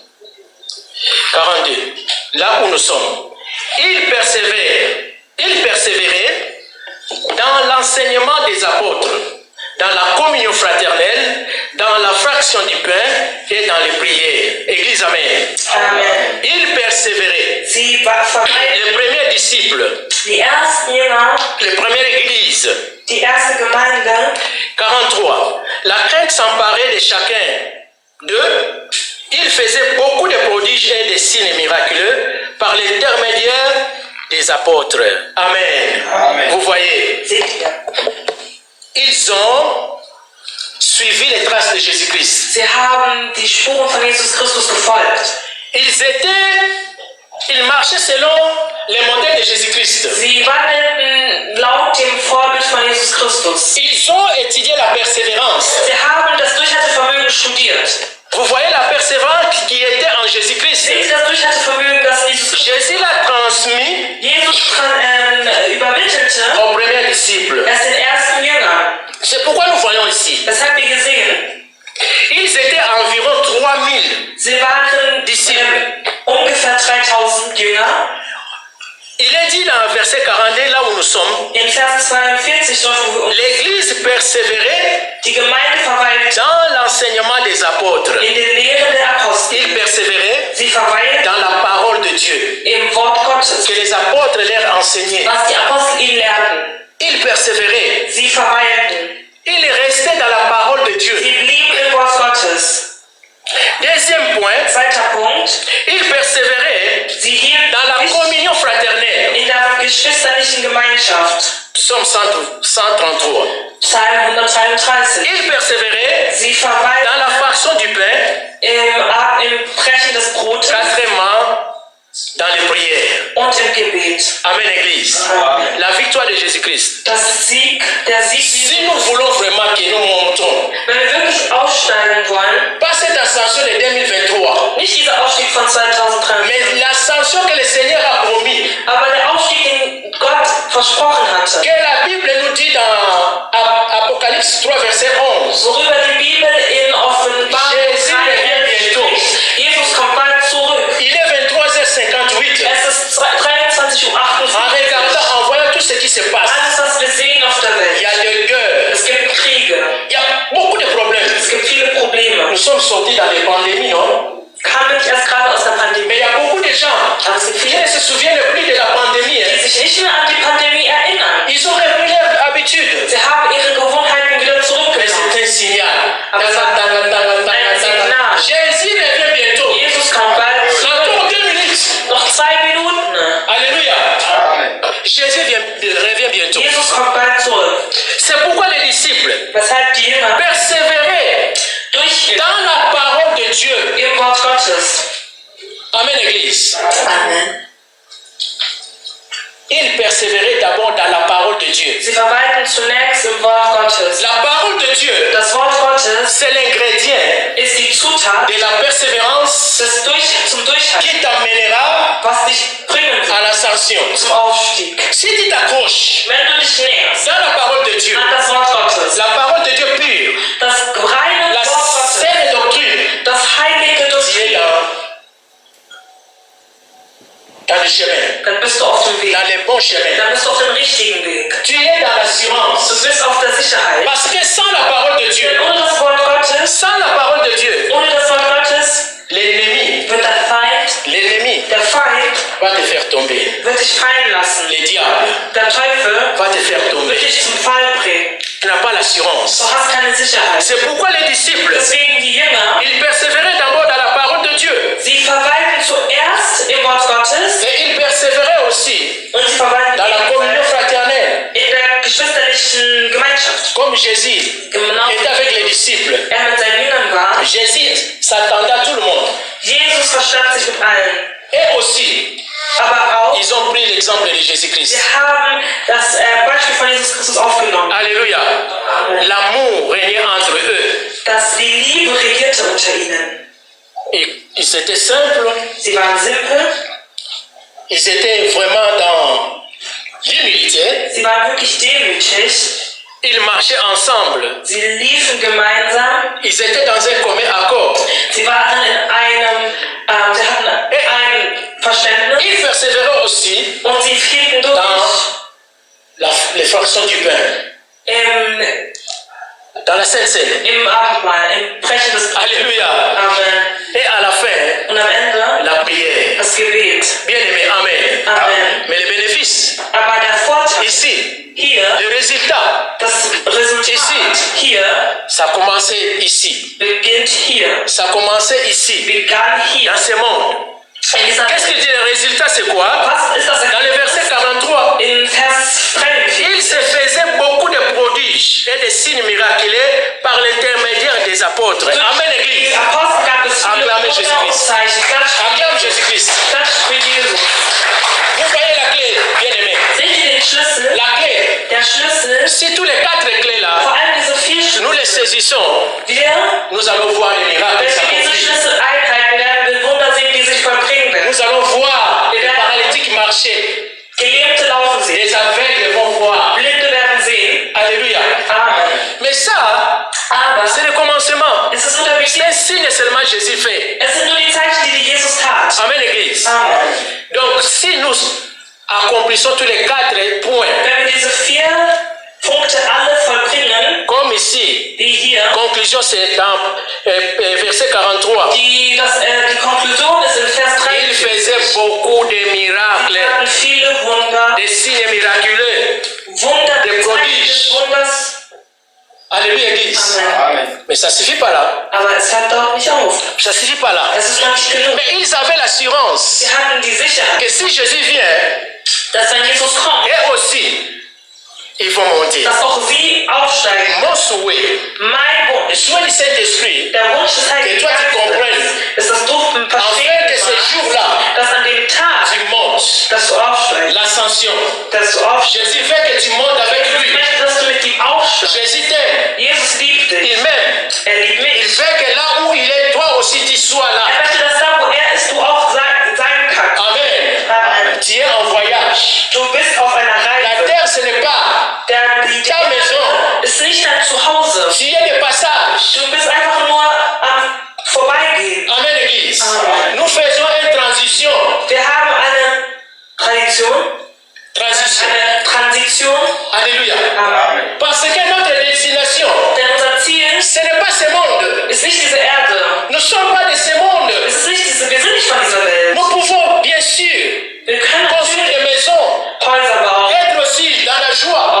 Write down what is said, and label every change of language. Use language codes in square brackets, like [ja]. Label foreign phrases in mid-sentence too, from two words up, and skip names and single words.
[fr] 42. Là où nous sommes. Ils persévéraient dans l'enseignement des apôtres, dans la communion fraternelle, dans la fraction du pain et dans les prières. Église, amen. Amen. Ils persévéraient. [de] Sie verweilen [fr] Les premiers disciples, [de] die ersten Jünger, [fr] les premières églises. [de] die erste Gemeinde. [fr] 43. La crainte s'emparait de chacun d'eux. Ils faisaient beaucoup de prodiges et de signes miraculeux par l'intermédiaire des apôtres. Amen. Amen. Vous voyez, [de] Seht ihr? [fr] ils ont suivi les traces de Jésus-Christ. [de] Sie haben die Spuren von Jesus Christus gefolgt. [fr] Ils marchaient selon les modèles de Jésus-Christ. [de] Sie wandelten laut dem Vorbild von Jesus Christus. [fr] Ils ont étudié la persévérance. [de] Sie haben das Durchhaltevermögen studiert. [fr] Vous voyez la persévérance qui était en Jésus-Christ. [de] Seht ihr das Durchhaltevermögen, das Jesus Christus [fr] Jésus l'a transmis [de] übermittelte [fr] aux premiers disciples. [de] es den ersten Jüngern? [fr] C'est pourquoi nous voyons ici. [de] Das haben wir gesehen. [fr] Ils étaient environ 3000. [de] Sie waren ungefähr 3000 Jünger. [fr] Il est dit dans le verset 42, là où nous sommes, [de] In Vers 42, dort wo wir uns [fr] l'Église persévérait [de] die Gemeinde verweilt [fr] dans l'enseignement des apôtres. [de] in den Lehren der Apostel. [fr] Ils persévéraient [de] Sie verweilt [fr] dans la parole de Dieu [de] im Wort Gottes, [fr] que les apôtres leur enseignaient. [de] was die Apostel ihnen lehrten. [fr] Ils persévéraient. [de] Sie verweilten. [fr] Ils restaient dans la parole de Dieu. [de] Sie blieben im Wort Gottes. [fr] Deuxième point, [de] Zweiter Punkt. [fr] ils persévéraient [de] Sie hielten [fr] dans la [de] sich [fr] communion fraternelle. [de] in der geschwisterlichen Gemeinschaft. [fr] Psaume 133. [de] Psalm 133. [fr] Il persévérait [de] Sie [fr] dans la [de] verweilten [fr] fraction du pain, [de] im Brechen des Brotes [fr] quatrièmement, dans les prières. [de] und im Gebet. [fr] Amen, Église. Amen. La victoire de Jésus-Christ. [de] Der Sieg [fr] Si nous voulons vraiment que nous montons, [de] wenn wir wirklich aufsteigen wollen, [fr] pas cette ascension de 2023, [de] nicht dieser Aufstieg von 2023, [fr] mais l'ascension que le Seigneur a promis, [de] aber der Aufstieg, den Gott versprochen hatte, [fr] que la Bible nous dit dans Apocalypse 3, verset 11. [de] worüber die Bibel in Offenbarung [fr] Jésus revient [de] 3 [fr] bientôt. [de] spricht. Jesus kommt bald zurück. [fr] Il est 23h58. [de] Es ist 23:58 [fr] En regardant, en voyant tout ce qui se passe, [de] Alles, was wir sehen auf der [fr] il y [de] Welt. [fr] a des guerres, [de] Es gibt Kriege, [fr] il y a beaucoup de problèmes. [de] es gibt viele Probleme. [fr] Nous sommes sortis dans les pandémies, non? [de] Kamen nicht erst gerade aus der [fr] Mais [de] Pandemie. [fr] il y a beaucoup de gens [de] Aber es gibt [fr] qui [de] viele, [fr] ne se souviennent plus de la pandémie. [de] die sich nicht mehr an die Pandemie erinnern. [fr] Ils ont repris leur habitude. [de] Sie haben ihre Gewohnheiten wieder [fr] Mais [de] zurückgenommen. [fr] c'est un signal. [de] Aber es war ein Signal. [fr] Jésus revient bientôt. [de] Jesus kommt bald zurück. [fr] Encore 2 minutes. [de] Noch 2 Minuten. [fr] Alléluia. Jésus revient bientôt. [de] Jesus kommt bald zurück. [fr] C'est pourquoi les disciples [de] Weshalb die Jünger [fr] persévéraient [de] durchhielten [fr] dans la parole de Dieu. [de] im Wort Gottes. [fr] Amen, Église. Amen. Ils persévéraient d'abord dans la parole de Dieu. [de] Sie verweilten zunächst im Wort Gottes. [fr] La parole de Dieu, [de] Das Wort Gottes [fr] c'est l'ingrédient [de] ist die Zutat [fr] de la persévérance [de] zum Durchhalten, [fr] qui t'amènera [de] was dich bringen [fr] à [de] wird [fr] l'ascension. [de] zum Aufstieg. [fr] Si tu t'accroches [de] Wenn du dich näherst [fr] dans la parole de Dieu, [de] an das Wort Gottes, [fr] la parole de Dieu pure, [de] das reine [fr] la [de] Wort Gottes, [fr] saine doctrine, [de] das heilige [fr] tu es [de] Doktrin, [fr] dans le chemin, [de] dann bist du auf dem Weg. [fr] dans les bons chemins. [de] Dann bist du auf dem richtigen Weg. [fr] Tu es dans l'assurance. [de] Du bist auf der Sicherheit. [fr] Parce que sans la parole de Dieu, [de] Denn ohne das Wort Gottes, [fr] sans la parole de Dieu, [de] ohne das Wort Gottes [fr] l'ennemi [de] wird der Feind [fr] va te faire tomber. [de] wird dich fallen lassen. [fr] Le diable [de] Der Teufel [fr] va te faire tomber. [de] wird dich zum Fall bringen. [fr] Tu n'as pas l'assurance. [de] Du hast keine Sicherheit. [fr] C'est pourquoi les disciples, [de] Deswegen die Jünger, [fr] ils persévéraient d'abord dans la parole de Dieu. [de] sie verweilten zuerst im Wort Gottes [fr] Et ils persévéraient aussi [de] und sie verweilten [fr] dans la communion [de] ebenfalls [fr] fraternelle. [de] in der geschwisterlichen Gemeinschaft. [fr] Comme Jésus [de] Genau. [fr] était avec les disciples. [de] Mit seinen Jüngern war. [fr] Jésus s'attendait à tout le monde. [de] Jesus verstand sich mit allen. [fr] Et aussi, [de] Aber auch, [fr] ils ont pris l'exemple de Jésus-Christ. [de] sie haben das Beispiel von Jesus Christus aufgenommen. [fr] Alléluia. L'amour régnait entre eux. [de] Dass die Liebe regierte unter ihnen. [fr] Et ils étaient simples. [de] Sie waren simpel, [fr] Ils étaient vraiment dans l'humilité. [de] sie waren wirklich demütig, [fr] Ils marchaient ensemble. [de] sie liefen gemeinsam, [fr] Ils étaient dans un commun accord. [de] sie waren sie hatten ein Verständnis [fr] Ils persévéraient aussi [de] und sie hielten durch [fr] dans les fractions du pain, dans la Sainte Seine. [de] im Abendmahl, im Brechen des Brotes. [fr] Alléluia. Amen. Et à la fin, [de] Und am Ende [fr] la prière. [de] das Gebet. [fr] Bien aimé, Amen. Amen. Mais le bénéfice, [de] Aber der Vorteil [fr] ici, [de] hier, [fr] le résultat, [de] das Resultat hier, [fr] ça a commencé ici. [de] beginnt hier, [fr] Ça a commencé ici, [de] begann hier. [fr] dans ce monde. [de] In dieser [fr] Qu'est-ce qu'il dit le résultat, c'est quoi? [de] Was ist das [fr] Dans le verset 43, [de] in Vers 43? [fr] il se faisait beaucoup de prodiges et de signes miraculeux par l'intermédiaire des apôtres. Amen, [de] Die [fr] Église. [de] Apostel gab es viele [fr] Acclamez [de] Wunder und [fr] Jésus-Christ. [de] Zeichen. [fr] Acclame Jésus-Christ. [de] Klatsch für Jesus. [fr] Vous voyez la clé, bien aimé. [de] Seht ihr den Schlüssel? [fr] La clé. [de] Der Schlüssel, [fr] Si tous les 4 clés là, [de] vor allem diese 4 [fr] nous les [de] Schlüssel, [fr] saisissons, nous allons voir les miracles [de] wenn wir diese [fr] s'accomplir. [de] Schlüssel einhalten, werden wir Wunder sehen, die sich vollbringen werden. [fr] Nous allons voir les paralytiques marcher. [de] Gelähmte laufen sehen. [fr] Les aveugles vont voir. [de] Blinde werden sehen. [fr] Alléluia. Amen. Mais ça, [de] Aber [fr] c'est le commencement. [de] es ist nur der [fr] C'est [de] Beginn. [fr] un signe seulement Jésus fait. [de] Es sind nur die Zeichen, die Jesus tat. [fr] Amen, Église. Amen. Donc, si nous accomplissons tous les 4 points, [de] Wenn wir diese 4 Punkte alle vollbringen, [fr] comme ici, [de] wie hier, [fr] conclusion c'est dans verset 43. [de] die Konklusion ist in Vers [fr] Il [de] 3. [fr] faisait beaucoup de [de] Sie [fr] miracles, [de] hatten viele Wunder, [fr] des signes miraculeux. [de] Wunder, [fr] des [de] Zeichen [fr] prodiges. [de] des Wunders. [fr] Alléluia, Église. Amen. Mais ça ne suffit pas là. [de] Aber es hört dort nicht auf. [fr] Ça ne suffit pas là. [de] Es ist noch nicht genug. [fr] Mais ils avaient l'assurance [de] Sie hatten die Sicherheit, [fr] que si Jésus vient, [de] dass wenn Jesus kommt, [fr] et aussi, ils vont monter. [de] dass auch sie aufsteigen. [fr] Mon souhait, [de] Mein [fr] le [de] Wunsch, [fr] souhait du Saint-Esprit, [de] der Wunsch des [fr] que [de] Heiligen [fr] toi tu [de] Geistes, [fr] comprennes, [de] ist, dass du [fr] afin [de] verstehen [fr] que ce [de] machst, [fr] jour-là, [de] dass an dem Tag, [fr] tu montes. [de] dass du aufsteigst, [fr] L'ascension. [de] dass du aufsteigst. [fr] Jésus veut que tu montes avec [de] Ich [fr] lui. [de] möchte, dass du mit ihm aufsteigst. [fr] Jésus t'aime. [de] Jesus liebt dich. [fr] Il m'aime. [de] Er liebt [fr] Il [de] mich. [fr] veut que là où il est, toi aussi tu sois là. [de] Er möchte, dass da, wo er ist, du auch sein kannst. [fr] Amen. Amen. Tu es en voyage. [de] Du bist auf einer [fr] La [de] Reise. [fr] terre, ce n'est pas [de] Die [fr] ta maison. [de] ist nicht dein Zuhause. [fr] Tu es de passage. [de] Du bist einfach nur am Vorbeigehen. [fr] Amen, Église. Amen. Nous faisons une transition. [de] Wir haben eine Tradition, [fr] Transition. [de] eine Transition. [fr] Alléluia. Amen. Parce que notre destination, [de] Denn unser Ziel [fr] ce n'est pas ce monde. [de] ist nicht diese Erde. [fr] Nous ne sommes pas de ce monde. [de] Es ist nicht wir sind nicht von dieser Welt. [fr] Nous pouvons, bien sûr, [de] Wir können [fr] construire [de] natürlich [fr] des maisons, [de] Häuser bauen, [fr] être aussi dans la joie.